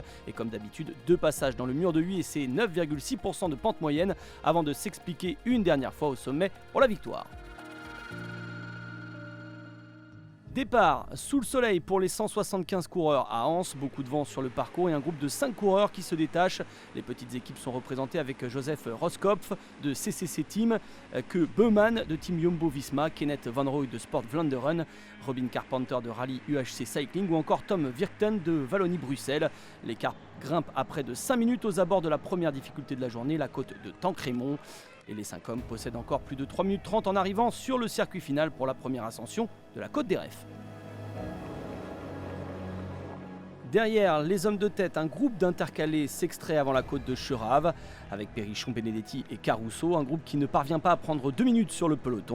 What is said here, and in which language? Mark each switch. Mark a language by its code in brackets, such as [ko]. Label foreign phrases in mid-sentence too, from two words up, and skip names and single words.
[fr] Et comme d'habitude, deux passages dans le mur de Huy et ses 9,6% de pente moyenne avant de s'expliquer une dernière fois au sommet pour la victoire. Départ sous le soleil pour les 175 coureurs à Anse, beaucoup de vent sur le parcours et un groupe de 5 coureurs qui se détachent. Les petites équipes sont représentées avec Joseph Roskopf de CCC Team, que Beumann de Team Jumbo-Visma, Kenneth Van Rooij de Sport Vlaanderen, Robin Carpenter de Rallye UHC Cycling ou encore Tom Virten de Wallonie-Bruxelles. L'écart grimpe à près de 5 minutes aux abords de la première difficulté de la journée, la côte de Tancrémont. Et les 5 hommes possèdent encore plus de 3 minutes 30 en arrivant sur le circuit final pour la première ascension de la Côte des Refs. Derrière les hommes de tête, un groupe d'intercalés s'extrait avant la côte de Cherave avec Perrichon, Benedetti et Caruso, un groupe qui ne parvient pas à prendre 2 minutes sur le peloton.